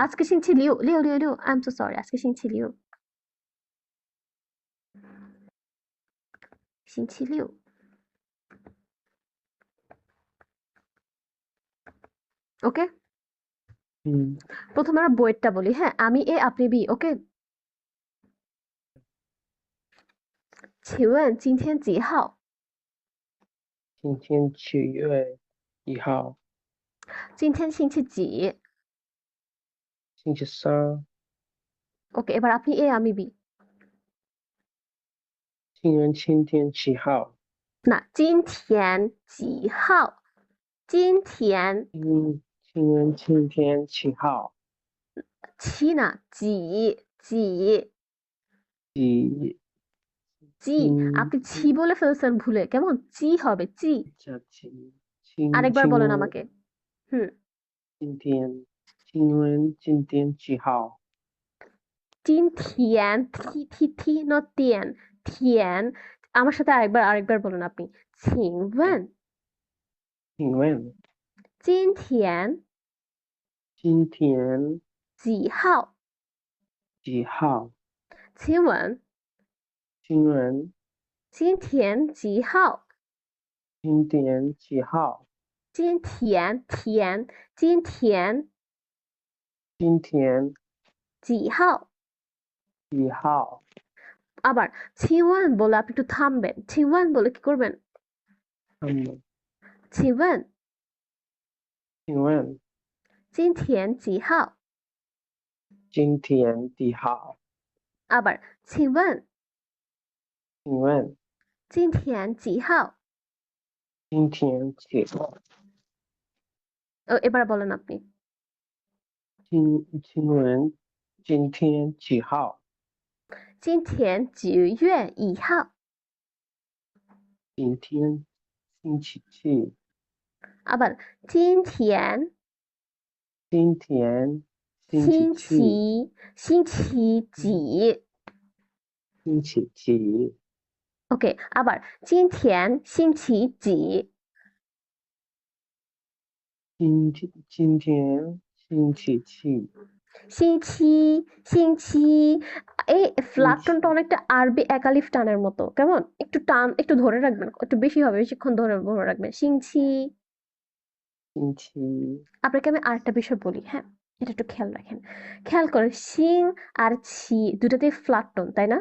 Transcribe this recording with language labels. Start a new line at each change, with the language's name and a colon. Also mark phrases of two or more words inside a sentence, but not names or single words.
Bangla: আজকে
Chinese: 星期六，六六六,
English: I am so sorry,
Bangla: আজকে
Chinese: 星期六，星期六.
Bangla: ওকে, হুম প্রথমে আমরা বইয়েরটা বলি, হ্যাঁ, আমি এ আপনি বি, ওকে।
Chinese: 请问今天几号? 今天9月1号今天星期几? 星期三
Bangla: ওকে, এবার আপনি এ আমি বি।
Chinese: 今天几号 না, 今天几号? 今天今天几号七না, 几几
Bangla: জি, আপনি ছি বলে ফেলছেন ভুলে, কেমন? জি হবে, জি।
Chinese: 几
Bangla: আরেকবার বলেন আমাকে। হুম,
Chinese: 今天几号今天 থি থি থি not 天, 天,
Bangla: আমার সাথে আরেকবার বলেন আপনি।
Chinese: 请问请问今天今天几号? 几号？请问今元今天几号？今天几号？今天今天今天几号? 几号？
Bangla: আবার ছিওয়ান বলে আপনি একটু থামবেন। ছিওয়ান বলে কি করবেন?
Chinese: 请问请问今天几号? 今天几号？ আবার 请问请问今天几号? 今天几号？
Bangla: এবার বলেন আপনি।
Chinese: 请问今天几号？今天几月1号? 今天星期几？ আবার 今天今天星期星几？星期几? 星期几？ ওকে, আবার 今天星期几? 今天星期几？
Bangla: 星期 এই ফ্ল্যাট
Chinese: 星期
Bangla: টোনটা অনেকটা আরবি একালিফ টানের মতো কেমন একটু টান একটু ধরে রাখবেন একটু বেশি হবে বেশিক্ষণ ধরে রাখবেন সিংছি
Chinese: 星期
Bangla: আপনাকে আমি আরেকটা বিষয় বলি হ্যাঁ এটা একটু খেয়াল করেন সিং আর ছি দুটাতেই ফ্ল্যাট টোন তাই না